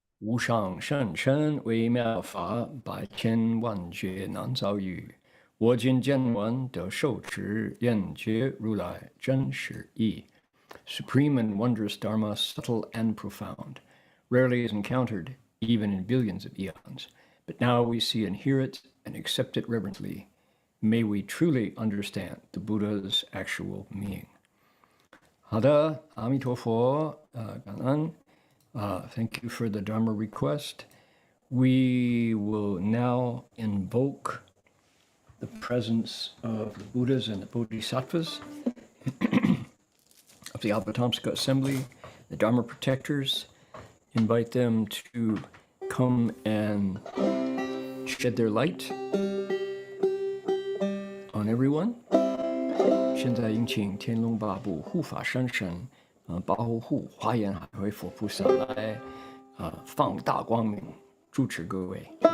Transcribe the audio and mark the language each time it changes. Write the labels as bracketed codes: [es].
[zh] 无上甚深微妙法，百千万劫难遭遇。我今见闻得受持，愿觉如来真实义。 [en] Supreme and wondrous Dharma, subtle and profound, rarely is encountered, even in billions of eons. But now we see and hear it and accept it reverently. May we truly understand the Buddha's actual meaning. [zh] 好的，阿弥陀佛，感恩。 [en] Thank you for the Dharma request. We will now invoke the presence of the Buddhas and the Bodhisattvas of the Avatamsaka Assembly, the Dharma protectors. Invite them to come and shed their light on everyone. [zh] 现在迎请天龙八部护法三神保护华严海会佛菩萨来放大光明，主持各位。